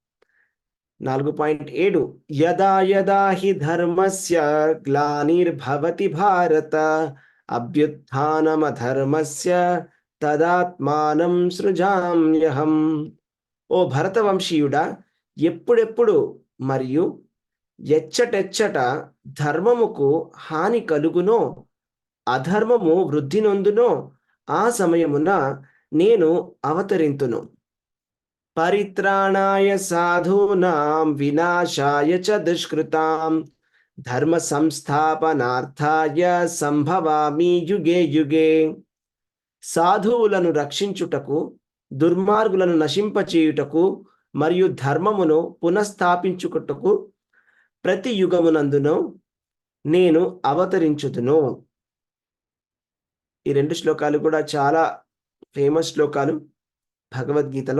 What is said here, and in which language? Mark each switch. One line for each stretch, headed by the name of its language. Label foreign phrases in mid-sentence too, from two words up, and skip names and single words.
Sanskrit: 4.7 యదా యదా హి ధర్మస్య గ్లానిర్భవతి భారత అభ్యుత్థానమధర్మస్య తదాత్మానం సృజామ్యహం.
Telugu: ఓ భరతవంశీయుడా, ఎప్పుడెప్పుడు మరియు ఎచ్చటెచ్చట ధర్మముకు హాని కలుగునో అధర్మము వృద్ధి నొందునో ఆ సమయమున నేను అవతరింతును.
Sanskrit: పరిత్రాణాయ సాధూనాం వినాశాయ చ దుష్కృతాం ధర్మ సంస్థాపనార్థాయ సంభవామి యుగే యుగే.
Telugu: సాధువులను రక్షించుటకు, దుర్మార్గులను నశింపచేయుటకు మరియు ధర్మమును పునఃస్థాపించుటకు ప్రతి యుగమునందును నేను అవతరించుదును. ఈ 2 శ్లోకాలు కూడా చాలా ఫేమస్ శ్లోకాలు భగవద్గీతలో.